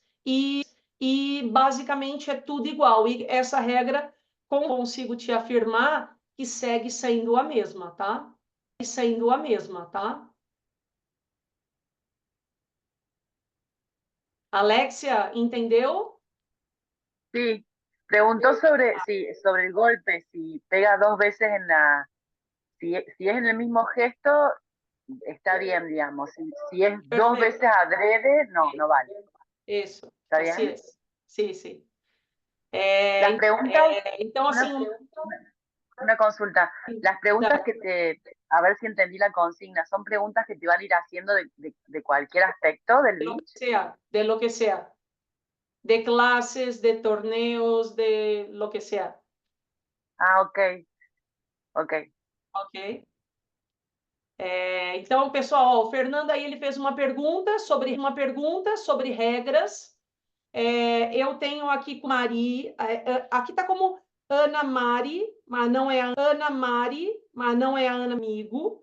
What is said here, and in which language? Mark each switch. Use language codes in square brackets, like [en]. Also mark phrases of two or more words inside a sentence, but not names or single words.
[pt] E basicamente é tudo igual. E essa regra, consigo te afirmar que segue sendo a mesma, tá? sendo a mesma, tá? Alexia, entendeu? [es] Sí, preguntó sobre, sí, sobre el golpe, si pega dos veces en la, si es en el mismo gesto, está bien, digamos. Si es dos [pt] Perfeito. [es] veces adrede, no vale. [pt] Isso, [es] ¿Está [pt] assim [es] bien? [pt] é. Sim, sim. [es] Las preguntas, [pt] Então, [es] una, [pt] assim, [es] una consulta. Las preguntas [pt] tá. [es] que a ver si entendí la consigna, ¿son preguntas que te van a ir haciendo de cualquier aspecto del beach? De lo que sea. De clases, de torneos, de lo que sea. Ah, ok, ok. Ok? [pt] Então, pessoal, ó, o Fernando aí ele fez uma pergunta sobre regras. Eu tenho aqui com Mari, aqui está como Ana Mari, mas não é a Ana Mari, mas não é a Ana Amigo.